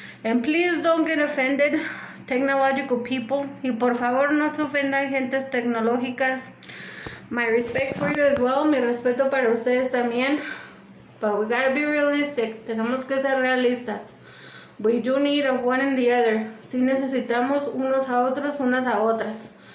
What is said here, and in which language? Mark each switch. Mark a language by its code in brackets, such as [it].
[en] And please don't get offended, technological people. [es] Y por favor no se ofendan gentes tecnológicas. [en] My respect for you as well. [es] Mi respeto para ustedes también. [en] But we gotta be realistic. [es] Tenemos que ser realistas. [en] We do need of one and the other. [es] Sí necesitamos unos a otros, unas a otras.